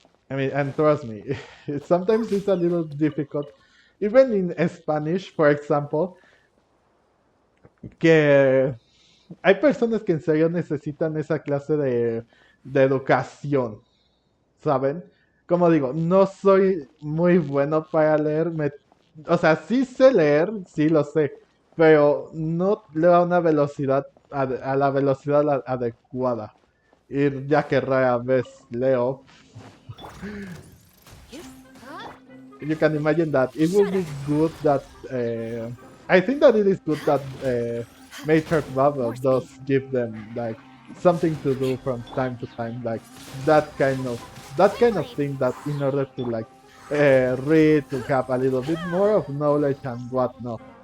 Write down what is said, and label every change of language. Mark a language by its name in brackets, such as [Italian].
[English] I mean, and trust me, sometimes it's a little difficult. Even in Spanish, for example, [Spanish] que hay personas que en serio necesitan esa clase de educación, ¿saben? Como digo, no soy muy bueno para leer, o sea, sí sé leer, sí lo sé, pero no leo a una velocidad, a la velocidad adecuada. Y ya que rara vez leo, [English] you can imagine that it would be good that I think that it is good that Maker Bubble does give them like something to do from time to time, like that kind of that kind of thing that in order to like read to have a little bit more of knowledge and whatnot.